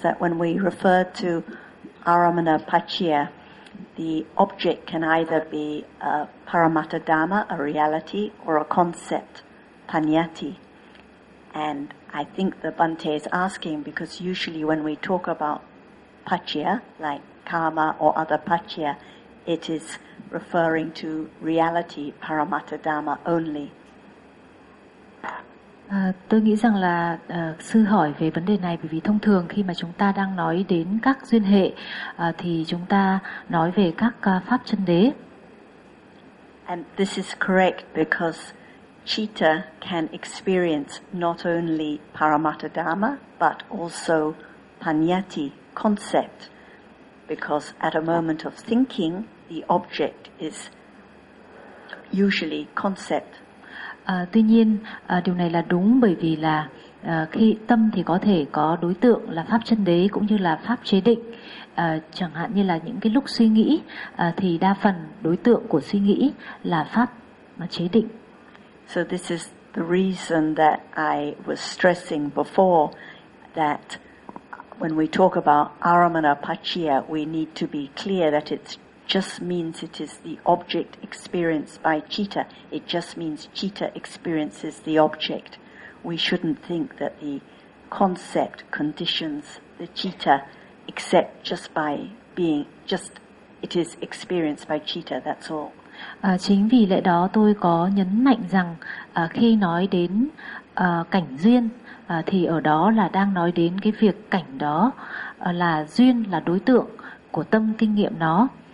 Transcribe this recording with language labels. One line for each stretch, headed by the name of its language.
English: that when we refer to Aramana Paccaya, the object can either be a Paramattha Dhamma, a reality, or a concept, Paññatti. And I think the Bhante is asking, because usually when we talk about paccaya, like karma or other paccaya, it is referring to reality, Paramattha Dhamma only.
Vietnamese: Tôi nghĩ rằng là sư hỏi về vấn đề này bởi vì thông thường khi mà chúng ta đang nói đến các duyên hệ thì chúng ta nói về các pháp chân đế.
English: And this is correct because citta can experience not only Paramattha Dhamma but also Paññatti concept, because at a moment of thinking the object is usually concept.
Vietnamese: Tuy nhiên điều này là đúng bởi vì là khi tâm thì có thể có đối tượng là pháp chân đế cũng như là pháp chế định, chẳng hạn như là những cái lúc suy nghĩ thì đa phần đối tượng của suy nghĩ là pháp mà chế định.
English: So this is the reason that I was stressing before that when we talk about aramana paccaya we need to be clear that it's just means it is the object experienced by citta. It just means citta experiences the object. We shouldn't think that the concept conditions the citta, except just by being, just it is experienced by citta, that's all.
Vietnamese: Chính vì lẽ đó tôi có nhấn mạnh rằng khi nói đến cảnh duyên thì ở đó là đang nói đến cái việc cảnh đó là duyên, là đối tượng của tâm kinh nghiệm nó.